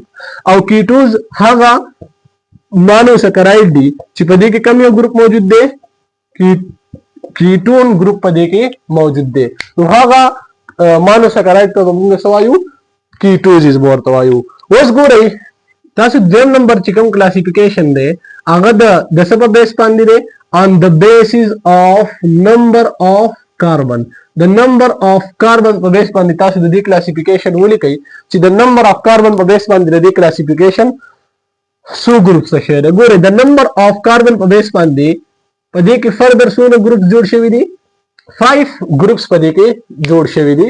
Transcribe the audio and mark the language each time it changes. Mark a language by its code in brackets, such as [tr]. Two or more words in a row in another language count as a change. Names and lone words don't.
[ps] او کیټوز هغه مانوسکراید دي چې په دې کې کم یو ګروپ موجود دی؟ کیټون ګروپ په دې کې موجود دی. نو هغه مانوسکراید ته موږ څه وایو؟ کیټوزز ورته وایو. اوس ګورئ تاسو دویم نمبر چې کوم کلاسیفیکیشن دی هغه د څه په بیس باندې دی؟ [en] on the basis of number of carbon. [ps] د [en] number of carbon [ps] په بیس باندې تاسو د دې کلاسیفیکیشن ولیکئ چې د [en] number of carbon [ps] په بیس باندې د دې کلاسیفیکیشن څو ګروپس ته دی. ګورئ د [en] number of carbon [ps] په بیس باندې په دې کې فردر څونه ګروپس جوړ شوي دي؟ 5 ګروپس په دې کې جوړ شوي دي.